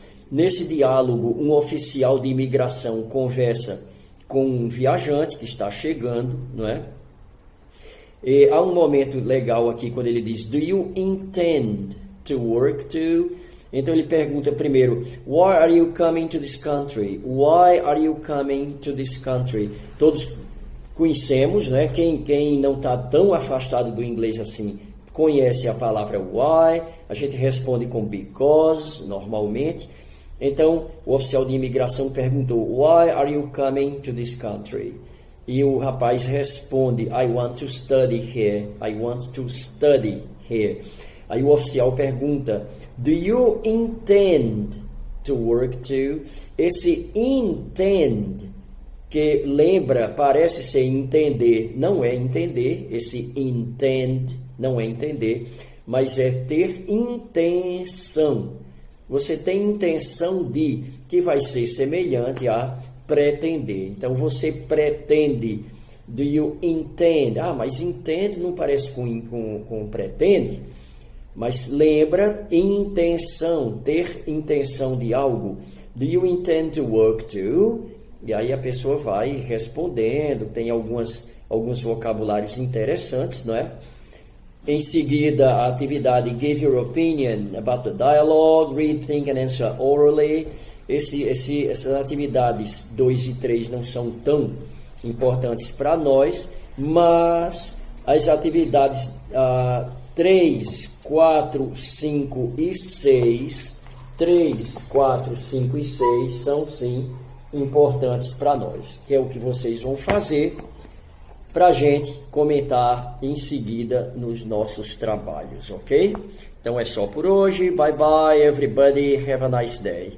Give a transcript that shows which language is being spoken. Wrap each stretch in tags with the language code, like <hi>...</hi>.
<pt>Nesse diálogo, um oficial de imigração conversa com um viajante que está chegando, não é? E há um momento legal aqui quando ele diz,</pt> <en>do you intend to work to?</en> <pt>Então ele pergunta primeiro,</pt> <en>why are you coming to this country? Why are you coming to this country?</en> <pt>Todos conhecemos, né? Quem não está tão afastado do inglês assim, conhece a palavra why. A gente responde com because, normalmente. Então, o oficial de imigração perguntou,</pt> <en>why are you coming to this country?</en> <pt>E o rapaz responde,</pt> <en>I want to study here. I want to study here.</en> <pt>Aí o oficial pergunta,</pt> <en>do you intend to work to?</en> <pt>Esse intend, que lembra, parece ser entender, não é entender. Esse intend não é entender, mas é ter intenção. Você tem intenção de, que vai ser semelhante a pretender. Então, você pretende.</pt> <en>Do you intend?</en> <pt>Ah, mas intend não parece com pretende. Mas lembra, intenção, ter intenção de algo.</pt> <en>Do you intend to work to?</en> <pt>E aí a pessoa vai respondendo, tem alguns vocabulários interessantes, não é? Em seguida, a atividade</pt> <en>Give your opinion about the dialogue, read, think and answer orally.</en> <pt>Essas atividades 2 e 3 não são tão importantes para nós, mas as atividades 3, 4, 5 e 6, 3, 4, 5 e 6 são sim importantes para nós, que é o que vocês vão fazer para a gente comentar em seguida nos nossos trabalhos, ok? Então é só por hoje.</pt> <en>Bye bye everybody, have a nice day.</en>